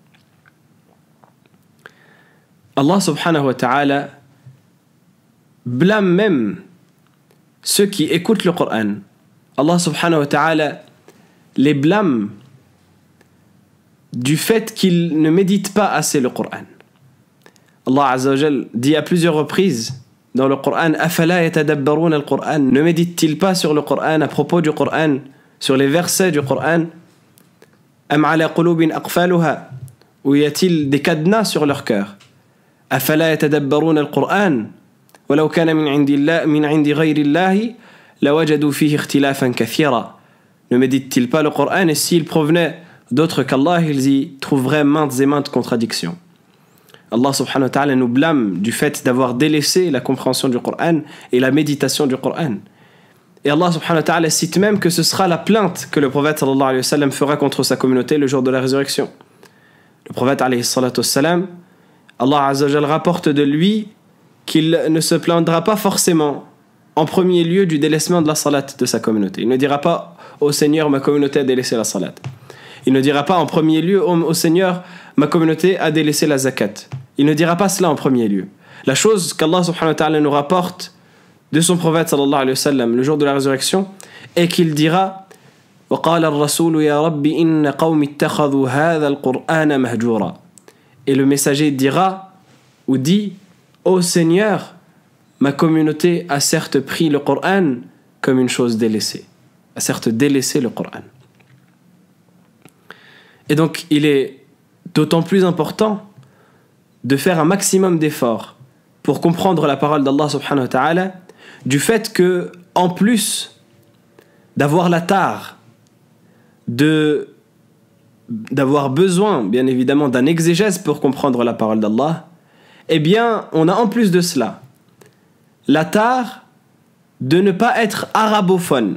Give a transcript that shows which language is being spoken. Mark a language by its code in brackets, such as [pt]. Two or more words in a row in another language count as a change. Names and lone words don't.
[ar] الله سبحانه وتعالى [fr] blâme même ceux qui écoutent le Coran. [ar] الله سبحانه وتعالى [fr] les blâme du fait qu'ils ne méditent pas assez le Coran. [ar] الله عز وجل [fr] dit à plusieurs reprises dans le Coran, [ar] أفلا يتدبرون القرآن, [fr] ne médite-t-il pas sur le Coran, à propos du Coran, sur les versets du Coran? [ar] أم على قلوب أقفالها, [fr] ou y a-t-il des cadenas sur leur cœur? [ar] أفلا يتدبرون القرآن ولو كان من عند غير الله لوجدوا فيه اختلافا كثيرا. [fr] Ne médite-t-il pas le Coran, et s'il provenait d'autres qu'Allah, ils y trouveraient maintes et maintes contradictions. [ar] الله سبحانه وتعالى [fr] nous blâme du fait d'avoir délaissé la compréhension du Coran et la méditation du Coran. Et [ar] الله سبحانه وتعالى [fr] cite même que ce sera la plainte que le prophète [ar] صلى الله عليه وسلم [fr] fera contre sa communauté le jour de la résurrection. Le prophète [ar] عليه الصلاة والسلام, الله عز وجل [fr] rapporte de lui qu'il ne se plaindra pas forcément en premier lieu du délaissement de la salat de sa communauté. Il ne dira pas « Ô Seigneur, ma communauté a délaissé la salat ». Il ne dira pas en premier lieu « Ô Seigneur, ma communauté a délaissé la zakat ». Il ne dira pas cela en premier lieu. La chose qu' [ar] الله سبحانه وتعالى [fr] nous rapporte de son prophète [ar] صلى الله عليه وسلم [fr] le jour de la résurrection est qu'il dira [ar] وَقَالَ الرَّسُولُ يَا رَبِّ إِنَّ قَوْمِ اتَّخَذُوا هَذَا الْقُرْآنَ مَهْجُورًا. [fr] Et le messager dira ou dit Ô Seigneur, ma communauté a certes pris le Coran comme une chose délaissée, a certes délaissé le Coran. Et donc il est d'autant plus important de faire un maximum d'efforts pour comprendre la parole d' [ar] الله سبحانه وتعالى, [fr] du fait que, en plus d'avoir la tare, d'avoir besoin, bien évidemment, d'un exégèse pour comprendre la parole d'Allah, eh bien, on a en plus de cela la tare de ne pas être arabophone.